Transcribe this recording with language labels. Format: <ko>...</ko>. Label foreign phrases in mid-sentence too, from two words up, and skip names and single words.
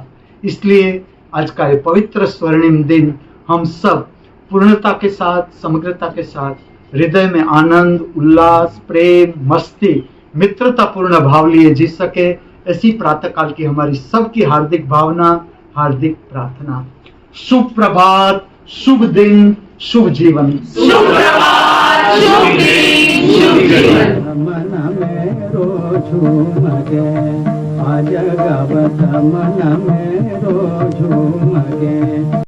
<hi>इसलिए आज का ये पवित्र स्वर्णिम दिन हम सब पूर्णता के साथ, समग्रता के साथ, हृदय में आनंद, उल्लास, प्रेम, मस्ती, मित्रता पूर्ण भाव लिए जी सके, ऐसी प्रातः काल की हमारी सबकी हार्दिक भावना, हार्दिक प्रार्थना। शुभ प्रभात, शुभ दिन, शुभ जीवन। शुभ प्रभात, शुभ दिन, शुभ जीवन। मन में रोजू मगे, आज गावत मन में रोजू मगे।</hi>